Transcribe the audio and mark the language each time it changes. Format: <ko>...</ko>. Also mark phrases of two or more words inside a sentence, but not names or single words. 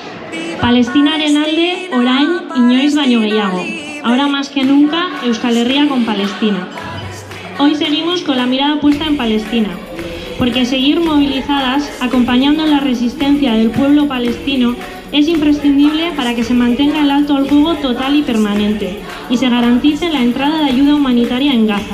<eu>Palestinaren alde, orain, inoiz baino gehiago.</eu> <es>Ahora más que nunca, Euskal Herria con Palestina. Hoy seguimos con la mirada puesta en Palestina, porque seguir movilizadas, acompañando la resistencia del pueblo palestino, es imprescindible para que se mantenga el alto al fuego total y permanente y se garantice la entrada de ayuda humanitaria en Gaza.</es>